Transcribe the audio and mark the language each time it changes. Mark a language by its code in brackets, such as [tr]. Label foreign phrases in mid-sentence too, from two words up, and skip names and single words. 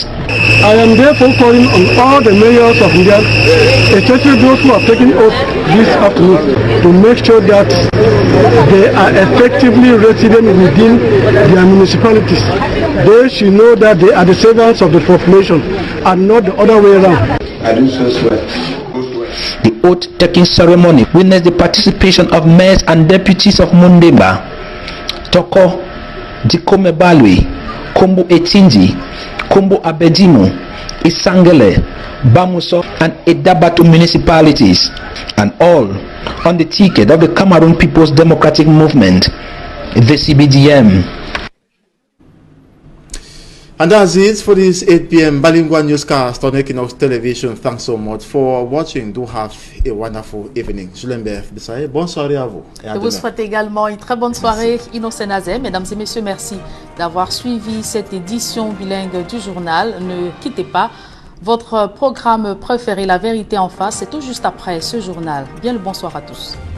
[en] I am therefore calling on all the mayors of Njan, especially those who have taken oath this afternoon, to make sure that they are effectively resident within their municipalities. They should know that they are the servants of the population and not the other way around. I do so swear. The oath-taking ceremony witnessed the participation of mayors and deputies of Mundemba, Toko, Dikome Balwe, Kombo Etinji, Kombo Abedimo, Isangele, Bamuso and Edabatu municipalities, and all on the ticket of the Cameroon People's Democratic Movement, the CBDM. And that's it for this 8 p.m. bilingual newscast on Equinox Television. Thanks so much for watching. Do have a wonderful evening. [fr] Julember Bissaye, bonne soirée à vous. Je vous souhaite également une très bonne soirée. Innocent Nazem, mesdames et messieurs, merci d'avoir suivi cette édition bilingue du journal. Ne quittez pas votre programme préféré, La Vérité en face. C'est tout juste après ce journal. Bien le bonsoir à tous.